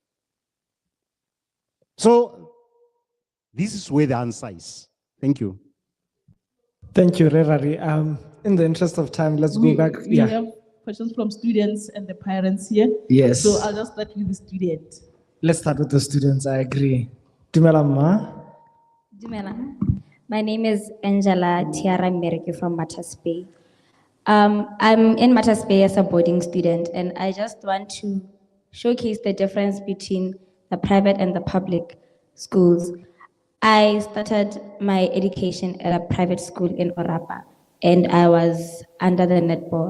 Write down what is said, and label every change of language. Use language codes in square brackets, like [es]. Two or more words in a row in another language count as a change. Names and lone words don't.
[en] So, this is where the answer is. Thank you. Thank you, Rerari. In the interest of time, let's go back. We have questions from students and the parents here. Yes. So I'll just start with the student. Let's start with the students, I agree. [tn] Dumela Ma. Dumela. [en] My name is Angela Tiara Meriki from Mattas Bay. I'm in Mattas Bay as a boarding student, and I just want to showcase the difference between the private and the public schools. I started my education at a private school in Orapa, and I was under the netball.